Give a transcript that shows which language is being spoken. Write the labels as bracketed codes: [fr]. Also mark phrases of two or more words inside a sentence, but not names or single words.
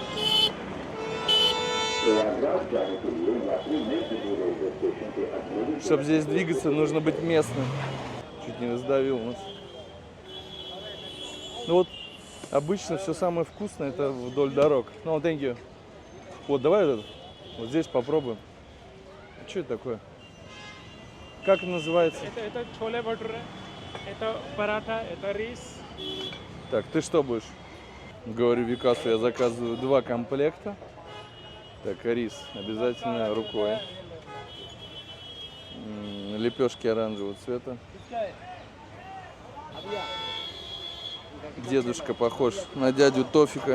[ru] Чтобы здесь двигаться, нужно быть местным. Чуть не раздавил нас. Ну вот, обычно все самое вкусное это вдоль дорог. Ну, [en] thank you. [ru] Вот, давай вот здесь попробуем. Что это такое? Как это называется? Это छोले भटूरे, это парата, это рис. Так, ты что будешь? Говорю Викасу, я заказываю 2 комплекта. Так, рис обязательно рукой. Лепешки оранжевого цвета. Дедушка похож на дядю Тофика.